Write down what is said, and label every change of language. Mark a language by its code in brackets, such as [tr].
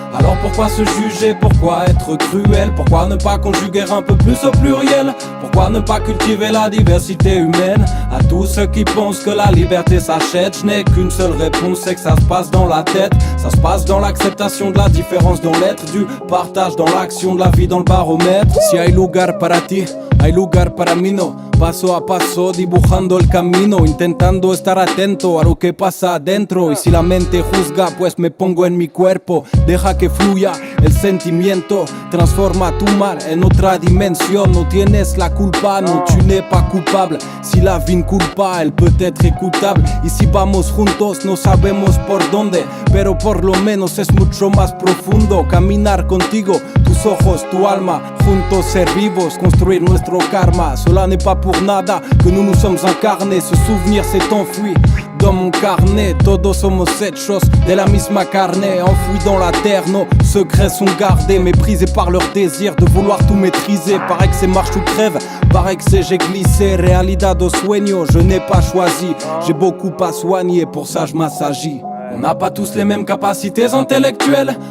[fr] Alors pourquoi se juger? Pourquoi être cruel? Pourquoi ne pas conjuguer un peu plus au pluriel? Pourquoi ne pas cultiver la diversité humaine? À tous ceux qui pensent que la liberté s'achète, je n'ai qu'une seule réponse, c'est que ça se passe dans la tête. Ça se passe dans l'acceptation de la différence dans l'être, du partage dans l'action, de la vie dans le baromètre. [es] Si hay lugar para ti, hay lugar para mí no. Paso a paso dibujando el camino, intentando estar atento a lo que pasa adentro. Y si la mente juzga, pues me pongo en mi cuerpo. Deja que fluya el sentimiento, transforma tu mal en otra dimensión. No tienes la culpa, no, [fr] tu n'es pas coupable. Si la vie ne coule pas, elle peut être écoutable. [es] Y si vamos juntos, no sabemos por dónde, pero por lo menos es mucho más profundo. Caminar contigo, tus ojos, tu alma, juntos ser vivos, construir nuestro karma. [fr] Cela n'est pas pour nada que nous nous sommes incarnés. Ce souvenir s'est enfui dans mon carnet. [es] Todos somos hechos de la misma carne. [fr] Enfouis dans la terre, nos secrets sont gardés, méprisés par leur désir de vouloir tout maîtriser. Paraît que c'est marche ou crève, paraît que c'est j'ai glissé. [es] Realidad o sueño, [fr] je n'ai pas choisi. J'ai beaucoup à soigner, pour ça je m'assagis. On n'a pas tous les mêmes capacités intellectuelles.